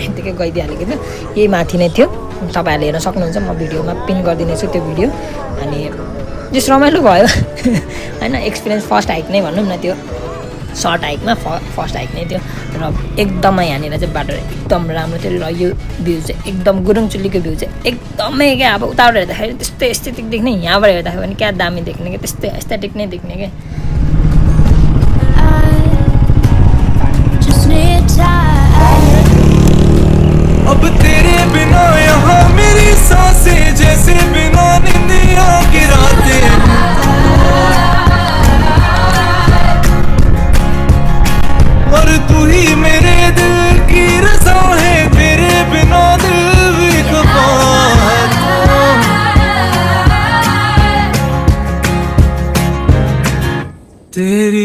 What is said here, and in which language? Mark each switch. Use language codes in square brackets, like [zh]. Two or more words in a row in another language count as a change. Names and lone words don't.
[ne] बित्तिकै गइदिइहालेको थियो यही माथि नै थियो तपाईँहरूले हेर्न सक्नुहुन्छ म भिडियोमा पिन गरिदिनेछु त्यो भिडियो अनि जस रमाइलो भयो होइन [en] experience first hike [ne] नै भनौँ न त्यो [en] short hikeमा first hike [ne] नै थियो र एकदमै यहाँनिर चाहिँ बाटो एकदम राम्रो थियो र यो भ्यू चाहिँ एकदम गुरुङचुल्लीको भ्यू चाहिँ एकदमै क्या अब उताबाट हेर्दाखेरि त्यस्तै एस्थेटिक देख्ने यहाँबाट हेर्दाखेरि पनि क्या दामी देख्ने क्या त्यस्तै एस्थेटिक नै देख्ने क्या [hi] अब तेरे बिना यहाँ मेरी सांसें जैसे बिना निंदिया की रातें और तू ही मेरे दिल की रज़ा है तेरे बिना दिल भी खफा है तेरी